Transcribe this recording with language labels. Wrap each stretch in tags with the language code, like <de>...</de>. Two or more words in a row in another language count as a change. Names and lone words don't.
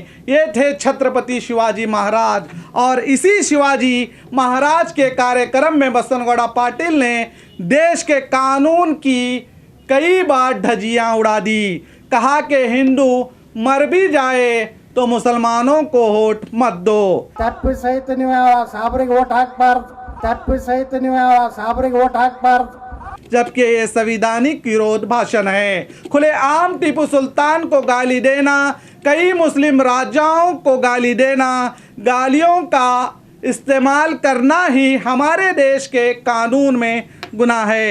<hi>ये थे छत्रपति शिवाजी महाराज। और इसी शिवाजी महाराज के कार्यक्रम में बसनगौड़ा पाटिल ने देश के कानून की कई बार धज्जियां उड़ा दी, कहा कि हिंदू मर भी जाए तो मुसलमानों को वोट मत दो।</hi> <kn>ತಪ್ಪು ಸಹಿತ ನೀವು ಸಾಬ್ರಿಗೆ ವೋಟ್ ಹಾಕಬಾರ್ದು, ತಪ್ಪು ಸಹಿತ ನೀವು ಸಾಬ್ರಿಗೆ ವೋಟ್ ಹಾಕಬಾರ್ದು।</kn> <hi>जबकि ये संवैधानिक विरोध भाषण है। खुलेआम टीपू सुल्तान को गाली देना, कई मुस्लिम राजाओं को गाली देना, गालियों का इस्तेमाल करना ही हमारे देश के कानून में गुनाह है।</hi>